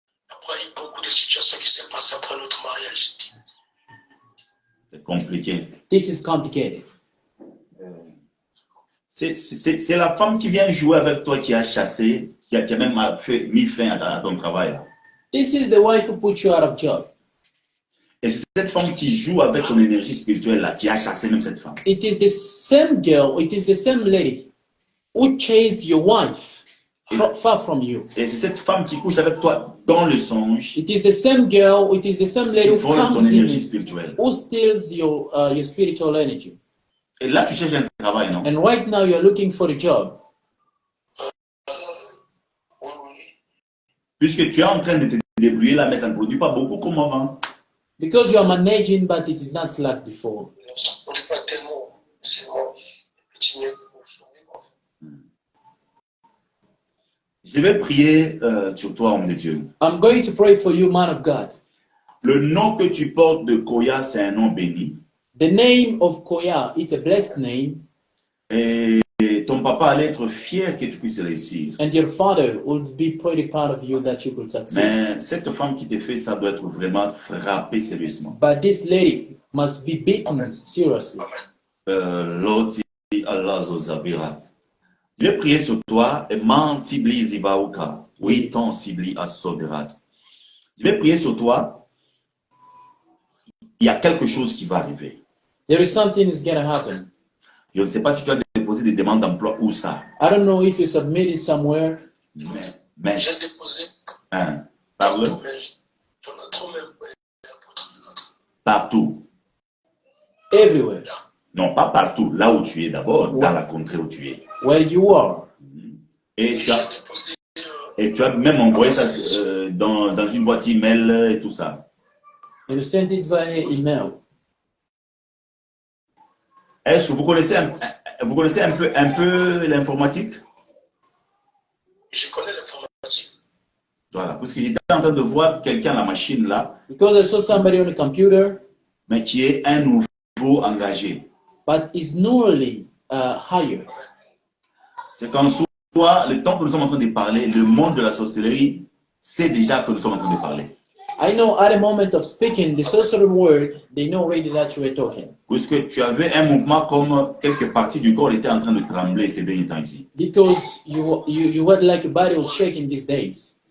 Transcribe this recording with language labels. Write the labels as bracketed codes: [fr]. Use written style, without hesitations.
[fr] Après, il y a eu beaucoup de situations qui s'est passées après notre mariage. C'est compliqué. [en] This is complicated. [fr] C'est la femme qui vient jouer avec toi qui a chassé, qui a même mis fin à ton travail. Là. [en] This is the wife who put you out of job. [fr] Et c'est cette femme qui joue avec ton énergie spirituelle là, qui a chassé même cette femme. [en] It is the same girl, it is the same lady who chased your wife far from you. [fr] Et c'est cette femme qui couche avec toi dans le songe, [en] It is the same girl, it is the same lady [fr] qui [en] who [fr] vole ton [en] comes in, [fr] énergie spirituelle. [en] who steals your spiritual energy. [fr] Et là, tu cherches un travail, non? [en] And right now you're looking for a job. [fr] Oui. Puisque tu es en train de te débrouiller là, mais ça ne produit pas beaucoup comme avant. [en] Because you are managing, but it is not like before. [fr] Ça ne produit pas tellement. C'est moi, petit mieux pour survivre. Je vais prier sur toi, homme de Dieu. [en] I'm going to pray for you, man of God. [fr] Le nom que tu portes de Koya, c'est un nom béni. [en] The name of Koya, it's a blessed name, [fr] Et ton papa allait être fier que tu puisses réussir. [en] and your father would be pretty proud of you that you could succeed. [fr] Mais cette femme qui te fait ça doit être vraiment frappée sérieusement. [en] But this lady must be beaten seriously. Loti Allah Zozabirat. [fr] Je vais prier sur toi et mantibli zibauka. Oui, ton sibli asobirat. Je vais prier sur toi. Il y a quelque chose qui va arriver. [en] There is something is going to happen. [fr] Je ne sais pas si tu as déposé des demandes d'emploi ou ça. [en] I don't know if you submitted somewhere, [fr] Mais J'ai déposé, hein, parle mais j'en ai trop même. partout. [en] everywhere, [fr] Non, pas partout. Là où tu es d'abord, dans la contrée où tu es. [en] where you are. [fr] Et J'ai déposé, tu as même envoyé ça dans une boîte email et tout ça. [en] And you send it via email. [fr] Est-ce que vous connaissez un peu l'informatique? je connais l'informatique. Voilà, parce que j'étais en train de voir quelqu'un à la machine là, [en] Because I saw somebody on the computer, [fr] mais qui est un nouveau engagé. [en] but is newly hired. [fr] C'est qu'en soi, le temps que nous sommes en train de parler, le monde de la sorcellerie sait déjà que nous sommes en train de parler. [en] I know at the moment of speaking the sorcery word, they know already that you are talking. [fr] Puisque tu avais un mouvement comme quelques parties du corps étaient en train de trembler ces derniers temps ici. [en] Because you had like your body was shaking these days.